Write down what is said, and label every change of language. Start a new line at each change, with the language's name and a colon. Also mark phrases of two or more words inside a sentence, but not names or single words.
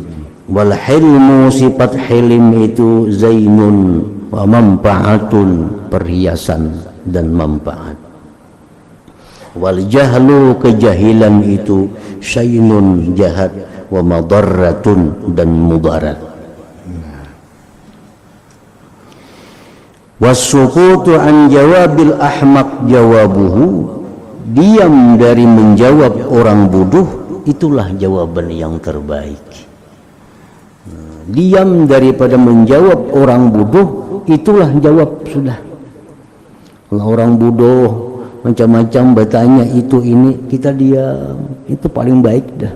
Arabic: والحلم,
Indonesian: sifat hilim itu
Arabic: زين ومنفعة,
Indonesian: perhiasan dan manfaat.
Arabic: والجهل,
Indonesian: kejahilan itu syainun, jahat,
Arabic: ومضرة,
Indonesian: dan mudarat.
Arabic: والسكوت عن جواب الأحمق جوابه,
Indonesian: diam dari menjawab orang bodoh itulah jawaban yang terbaik. Diam daripada menjawab orang bodoh itulah jawab sudah. Kalau orang bodoh macam-macam bertanya itu ini, kita diam, itu paling baik dah.